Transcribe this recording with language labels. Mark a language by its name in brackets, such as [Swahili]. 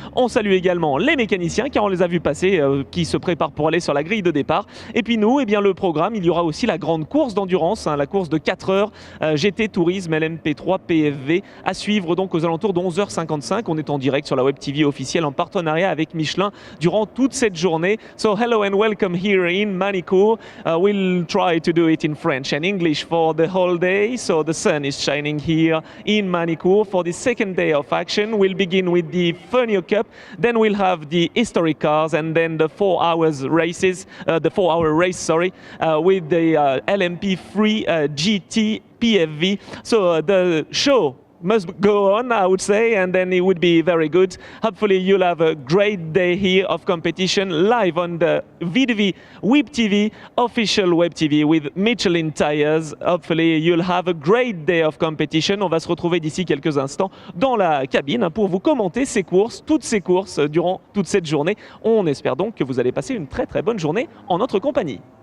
[French] On salue également les mécaniciens car on les a vus passer, qui se préparent pour aller sur la grille de départ. Et puis nous, eh bien, le programme, il y aura aussi la grande course d'endurance, la course de 4 heures, GT Tourisme LMP3 PFV, à suivre donc aux alentours de 11h55. On est en direct sur la Web TV officielle en partenariat avec Michelin durant toute cette journée. [English] So hello and welcome here in Manicourt. We'll try to do it in French and English for the whole day. So the sun is shining here in Manicourt for the second day of action. We'll begin with the Fenio Cup, then we'll have the historic cars, and then the 4 hours races, the 4-hour race, sorry, with the LMP3 GT PFV. So the show must go on, I would say, and then it would be very good. Hopefully you'll have a great day here of competition live on the VDV Web TV, official Web TV with Michelin tires. Hopefully you'll have a great day of competition. [French] On va se retrouver d'ici quelques instants dans la cabine pour vous commenter ces courses, toutes ces courses durant toute cette journée. On espère donc que vous allez passer une très bonne journée en notre compagnie.